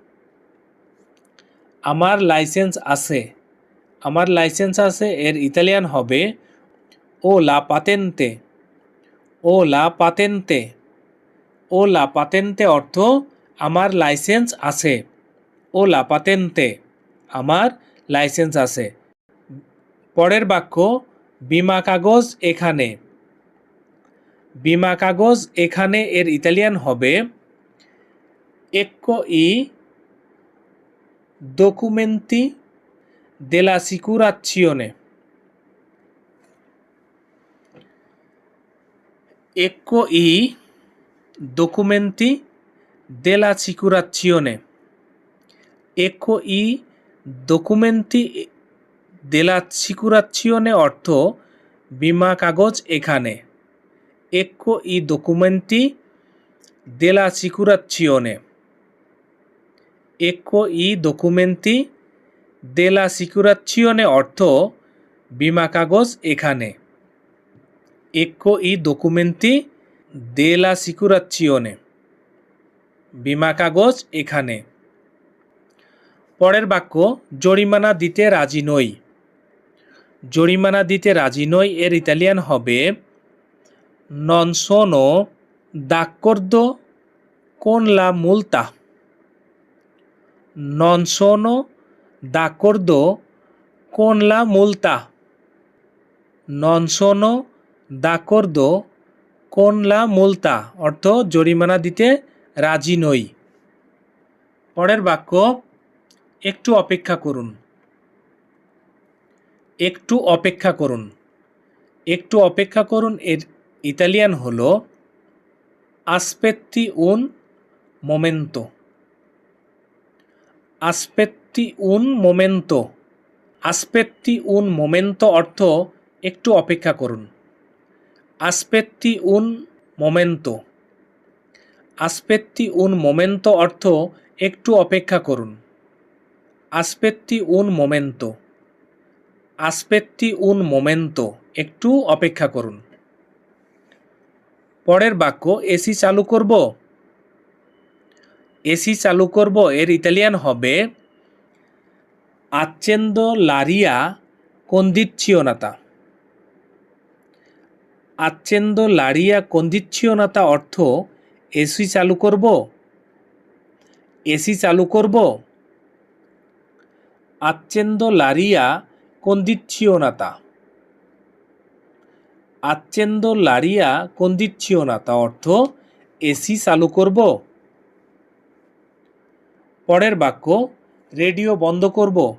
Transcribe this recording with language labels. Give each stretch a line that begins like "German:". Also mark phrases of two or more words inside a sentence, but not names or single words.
Bangla: আমার লাইসেন্স আছে, আমার লাইসেন্স আছে এর ইতালিয়ান হবে
Italian: ho la patente, ho la patente, ho la patente
Bangla: অর্থ আমার লাইসেন্স আছে।
Italian: ho la patente
Bangla: আমার লাইসেন্স আছে। পরের বাক্য, বিমা কাগজ এখানে। বিমা কাগজ এখানে এর ইতালিয়ান হবে
Italian: ecco i documenti dell'assicurazione, ecco i documenti dell'assicurazione, ecco i documenti dell'assicurazione
Bangla: অর্থ বিমা কাগজ এখানে।
Italian: ecco i documenti dell'assicurazione, ecco i documenti dell'assicurazione
Bangla: অর্থ বিমা কাগজ এখানে।
Italian: ecco i documenti dell'assicurazione
Bangla: বিমা কাগজ এখানে। পরের বাক্য, জরিমানা দিতে রাজি নই। জরিমানা দিতে রাজি নই এর ইতালিয়ান হবে
Italian: non sono d'accordo con la multa, non sono d'accordo con la multa, non sono d'accordo con la multa
Bangla: অর্থ জরিমানা দিতে রাজি নই। পরের বাক্য, একটু অপেক্ষা করুন। একটু অপেক্ষা করুন, একটু অপেক্ষা করুন এর ইতালিয়ান হলো
Italian: aspetti un momento, aspetti un momento, aspetti un momento
Bangla: অর্থ একটু অপেক্ষা করুন।
Italian: aspetti un momento, aspetti un momento
Bangla: অর্থ একটু অপেক্ষা করুন।
Italian: aspetti un momento, aspetti un momento
Bangla: একটু অপেক্ষা করুন। পরের বাক্য, এসি চালু করব। এসি চালু করব এর ইতালিয়ান হবে
Italian: accendo l'aria condizionata, accendo l'aria condizionata
Bangla: অর্থ এসি চালু করব, এসি চালু করব।
Italian: accendo l'aria condizionata, accendo l'aria condizionata
Bangla: অর্থ এসি চালু করব। পরের বাক্য, রেডিও বন্ধ করব।